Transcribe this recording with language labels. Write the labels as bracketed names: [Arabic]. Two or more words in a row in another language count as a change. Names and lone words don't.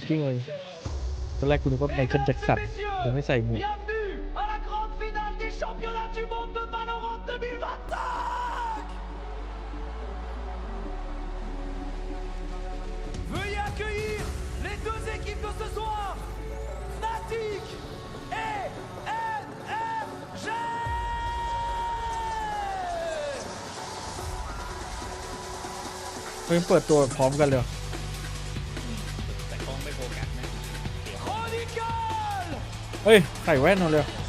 [Thai] กิ้งเลยตอนแรกคุณนึกว่าไมเคิลแจ็คสันถึงไม่ใส่หมวก [French] Veuillez accueillir les deux équipes de ce soir, Fnatic et NRG. [Thai] เพิ่งเปิดตัวพร้อมกันเลยเฮ้ยใส่แว่นเอาเลย